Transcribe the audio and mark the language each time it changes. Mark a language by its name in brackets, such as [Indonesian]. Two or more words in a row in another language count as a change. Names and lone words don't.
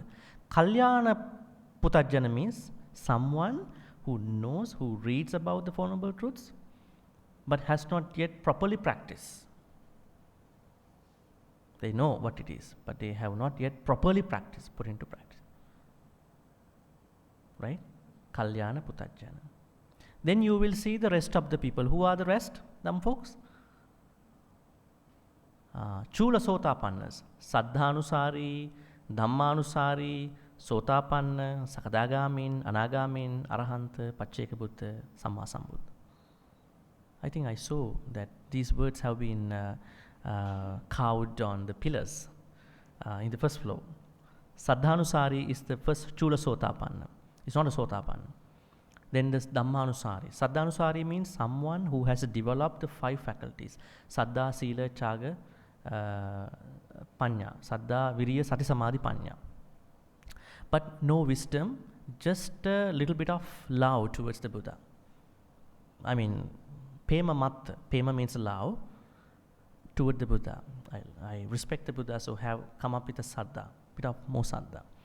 [Pali] Kalyana Putajjana [English] means someone who knows, who reads about the Four Noble Truths, but has not yet properly practiced. They know what it is, but they have not yet properly practiced, put into practice. Right? [Pali] Kalyana Putajjana. [English] Then you will see the rest of the people. Who are the rest, them folks? [Pali] Chula Sotapannas. Saddhanusari, Dhammanusari, Sotapanna, Sakadagamin, Anagamin, Arahanta, Pacceka Buddha, Samma Sambuddha. [English] I think I saw that these words have been carved on the pillars in the first floor. Saddhanusari is the first [Pali] Chula Sotapanna. [English] It's not a Sotapanna. Then there's Dhammanusari. Saddhanusari means someone who has developed the 5 faculties. [Pali] Saddha, Sila, Chaga, Panya. Saddha, Viriya, Sati, Samadhi, Panya. [English] But no wisdom, just a little bit of love towards the Buddha. I mean, [Pali] Pema Matta. [English] Pema means love toward the Buddha. I respect the Buddha, so have come up with a Saddha, bit of more Saddha.